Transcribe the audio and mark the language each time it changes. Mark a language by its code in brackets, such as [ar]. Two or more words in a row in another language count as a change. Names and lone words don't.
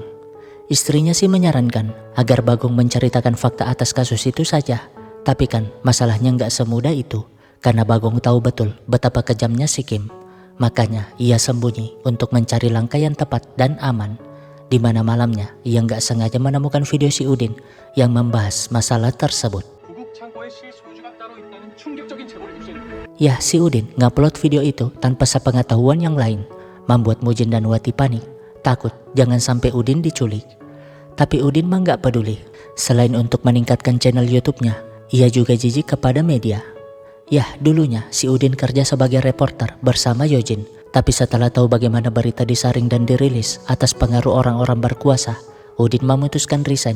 [id] Istrinya sih menyarankan agar Bagong menceritakan fakta atas kasus itu saja. Tapi kan masalahnya nggak semudah itu, karena Bagong tahu betul betapa kejamnya si Kim. Makanya ia sembunyi untuk mencari langkah yang tepat dan aman. Di mana malamnya ia nggak sengaja menemukan video si Udin yang membahas masalah tersebut. [ko] 구국 창고에 실소유주가 따로 있다는 충격적인 제보를 입수했는데 [id] Ya, si Udin ngupload video itu tanpa sepengetahuan yang lain, membuat Mujin dan Wati panik, takut jangan sampai Udin diculik. Tapi Udin mah gak peduli. Selain untuk meningkatkan channel YouTube-nya, ia juga jijik kepada media. Yah, dulunya si Udin kerja sebagai reporter bersama Yojin, tapi setelah tahu bagaimana berita disaring dan dirilis atas pengaruh orang-orang berkuasa, Udin memutuskan resign.